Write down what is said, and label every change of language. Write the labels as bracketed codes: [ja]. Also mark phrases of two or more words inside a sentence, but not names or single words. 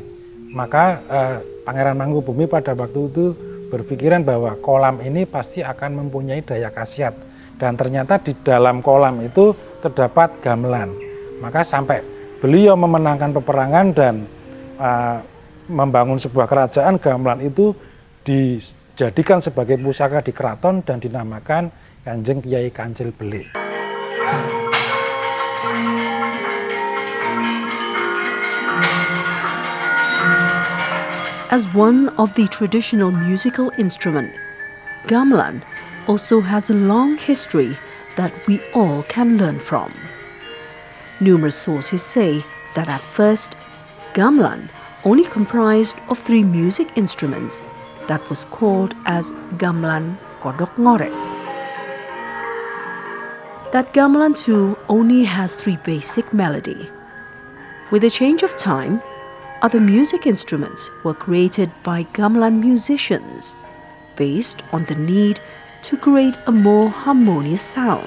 [id] Maka Pangeran Mangkubumi pada waktu itu berpikiran bahwa kolam ini pasti akan mempunyai daya khasiat, dan ternyata di dalam kolam itu terdapat gamelan. Maka sampai beliau memenangkan peperangan dan membangun sebuah kerajaan, gamelan itu dijadikan sebagai pusaka di keraton dan dinamakan Kanjeng Kyai Kancil Belik. [en] As one of the traditional musical instruments, gamelan also has a long history that we all can learn from. Numerous sources say that at first, gamelan only comprised of 3 music instruments that was called as gamelan kodok ngorek. That gamelan too only has 3 basic melody. With the change of time, other music instruments were created by gamelan musicians based on the need to create a more harmonious sound.